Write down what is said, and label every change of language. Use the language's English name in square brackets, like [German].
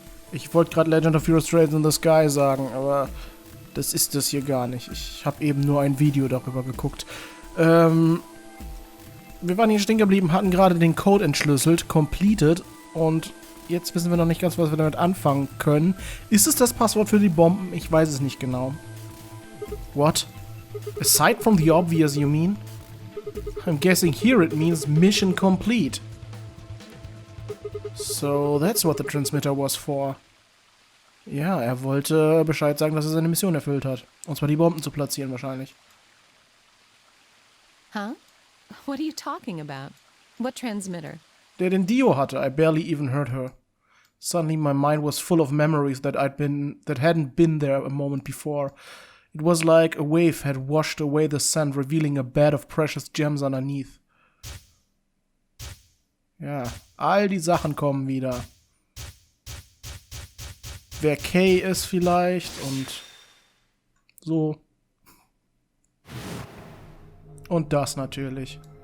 [German] Ich wollte gerade Legend of Heroes Trails in the Sky sagen, aber das ist das hier gar nicht. Ich habe eben nur ein Video darüber geguckt. Wir waren hier stehen geblieben, hatten gerade den Code entschlüsselt, completed, und jetzt wissen wir noch nicht ganz, was wir damit anfangen können. Ist es das Passwort für die Bomben? Ich weiß es nicht genau. [English] What? Aside from the obvious, you mean? I'm guessing here it means mission complete. So that's what the transmitter was for. [German] Ja, er wollte Bescheid sagen, dass er seine Mission erfüllt hat. Und zwar die Bomben zu platzieren wahrscheinlich. [English] Huh? What are you talking about? What transmitter? [German] Der den Dio hatte. [English] I barely even heard her. Suddenly my mind was full of memories that hadn't been there a moment before. It was like a wave had washed away the sand, revealing a bed of precious gems underneath. [German] Ja, all die Sachen kommen wieder. Wer Kay ist vielleicht und so. Und das natürlich.